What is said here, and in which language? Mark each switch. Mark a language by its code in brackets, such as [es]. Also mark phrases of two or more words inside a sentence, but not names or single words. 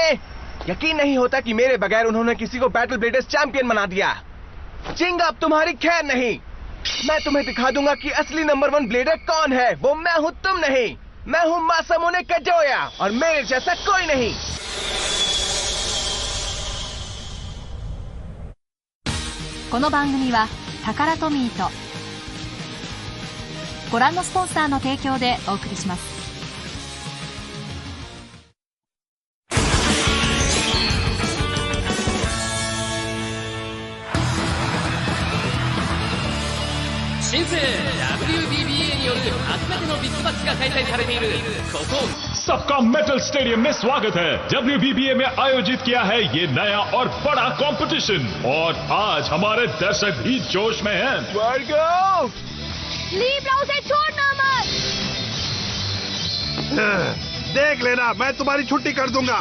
[hi] यकीन नहीं होता कि मेरे बगैर उन्होंने किसी को बैटल ब्लेडर्स चैंपियन बना दिया। चिंग अब तुम्हारी खैर नहीं। मैं तुम्हें दिखा दूंगा कि असली नंबर 1 ब्लेडर कौन है। वो मैं हूं, तुम नहीं। मैं हूं मासामुने काजोया और मेरे जैसा कोई नहीं। [ja] この番組はタカラトミーとご覧のスポンサーの提供でお送りします。新生 WBBA による初めてのビッグマッチが開催されているここ [hi] सबका मेटल स्टेडियम में स्वागत है। WBBA में आयोजित किया है ये नया और बड़ा कंपटीशन और आज हमारे दर्शक भी जोश में हैं। लीब्रा उसे छोड़ना मत। देख लेना, मैं तुम्हारी छुट्टी कर दूंगा।